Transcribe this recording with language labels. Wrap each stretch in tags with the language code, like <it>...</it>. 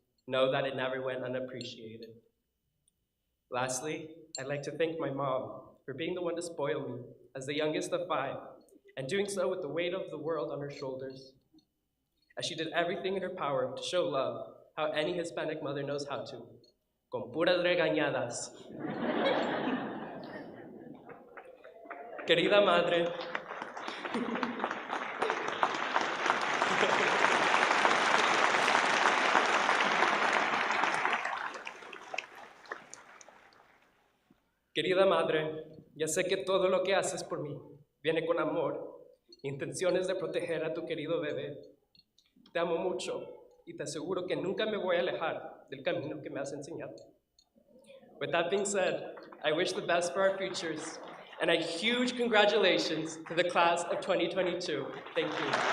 <en>Know that it never went unappreciated. Lastly, I'd like to thank my mom for being the one to spoil me as the youngest of 5, and doing so with the weight of the world on her shoulders, as she did everything in her power to show love, how any Hispanic mother knows how to,</en> <es>con puras regañadas. Querida madre, querida madre, ya sé que todo lo que haces por mí viene con amor, intenciones de proteger a tu querido bebé. Te amo mucho y te aseguro que nunca me voy a alejar del camino que me has enseñado.</es> <en>With that being said, I wish the best for our futures, and a huge congratulations to the class of 2022. Thank you.</en>